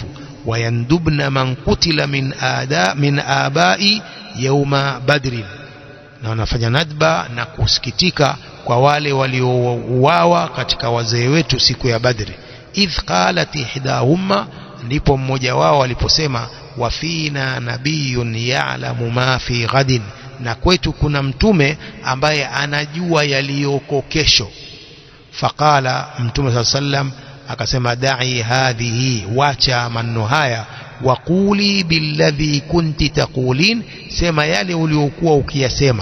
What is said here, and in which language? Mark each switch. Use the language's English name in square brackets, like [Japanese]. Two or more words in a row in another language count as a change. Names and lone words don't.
[Arabic] ويندبن من قتل من آبائي يوم بدر, [Swahili] na wanafanya nadba na kusikitika kwa wale waliouawa katika wazee wetu siku ya Badri. [Arabic] إذ قالت إحداهما, [Swahili] ndipo mmoja wao aliposema, [Arabic] وفينا نبي يعلم ما في غد, [Swahili] na kwetu kuna mtume ambaye anajua yaliyoko kesho. Faqala, mtume sallam akasema, [Arabic] دعي هذه, [Swahili] wacha maneno haya, [Arabic] وقولي بالذي كنت تقولين, [Swahili] sema yale uliokuwa ukiyasema.